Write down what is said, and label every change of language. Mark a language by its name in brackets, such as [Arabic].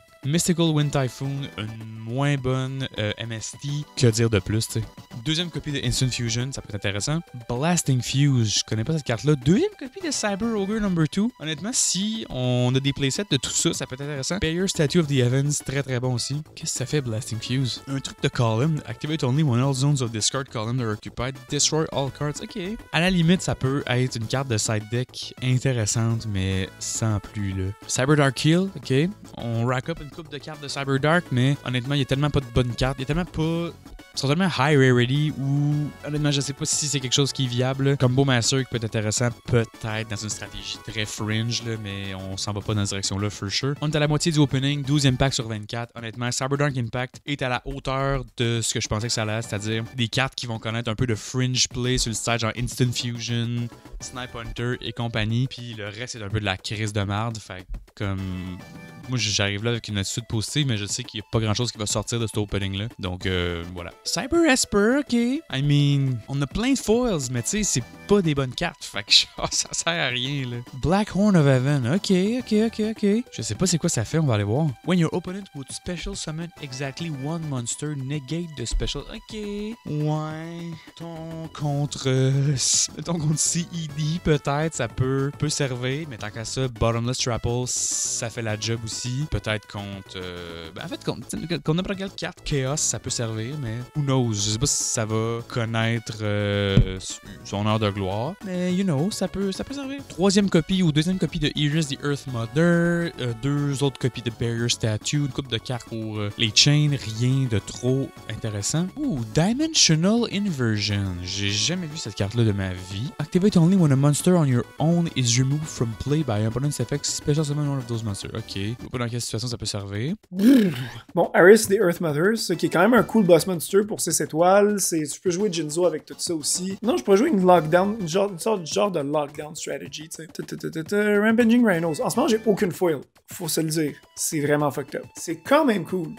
[French] Mystical Wind Typhoon, une moins bonne MST. Que dire de plus, tu sais. Deuxième copie de Instant Fusion, ça peut être intéressant. Blasting Fuse, je connais pas cette carte-là. Deuxième copie de Cyber Ogre number 2. Honnêtement, si on a des playsets de tout ça, ça peut être intéressant. Barrier Statue of the Heavens, très bon aussi. Qu'est-ce que ça fait, Blasting Fuse? Un truc de column. [English] Activate only when all zones of discard column are occupied. Destroy all cards. Ok. [French] À la limite, ça peut être une carte de side deck intéressante, mais sans plus, là. Cyber Dark Heal, ok. On rack up une coupe de cartes de CyberDark, mais honnêtement, il y a tellement pas de bonnes cartes. Il y a tellement pas sont tellement high rarity ou honnêtement, je sais pas si c'est quelque chose qui est viable. Combo Master qui peut être intéressant, peut-être dans une stratégie très fringe, là, mais on s'en va pas dans cette direction-là, [English] for sure. [French] On est à la moitié du opening, 12e pack sur 24. Honnêtement, Cyberdark Impact est à la hauteur de ce que je pensais que ça allait, c'est-à-dire des cartes qui vont connaître un peu de fringe play sur le stage, genre Instant Fusion, Snipe Hunter et compagnie. Puis le reste, c'est un peu de la crise de marde. Fait comme. Moi, j'arrive là avec une attitude positive, mais je sais qu'il n'y a pas grand-chose qui va sortir de cet opening-là. Donc, voilà. Cyber Esper, OK. [English] I mean, [French] on a plein de foils, mais tu sais, c'est pas des bonnes cartes. Fait que ça sert à rien, là. Black Horn of Heaven. OK. Je sais pas c'est quoi ça fait, on va aller voir. [English] When your opponent would special summon exactly one monster, negate the special. [French] OK. Ouais. Ton contre CED, peut-être, ça peut servir. Mais tant qu'à ça, Bottomless Trapple, ça fait la job aussi. Peut-être contre... en fait, contre n'importe quelle carte Chaos, ça peut servir, mais [English] who knows? [French] Je sais pas si ça va connaître son heure de gloire, mais [English] you know, [French] ça peut servir. Troisième copie ou deuxième copie de Iris the Earth Mother, deux autres copies de Barrier Statue, une coupe de cartes pour les chains, rien de trop intéressant. Dimensional Inversion. J'ai jamais vu cette carte-là de ma vie. [English] Activate only when a monster on your own is removed from play by opponent's effect. Special summon one of those monsters. [French] OK. Je sais pas dans quelle situation ça peut servir. Bon, Aris the Earth Mother, ce qui est quand même un cool boss monster pour 6 étoiles. Tu peux jouer Jinzo avec tout ça aussi. Non, je pourrais jouer une lockdown, une sorte de lockdown strategy, tu sais. Rampaging Rhinos. En ce moment, j'ai aucune foil. Faut se le dire. C'est vraiment fucked up. C'est quand même cool.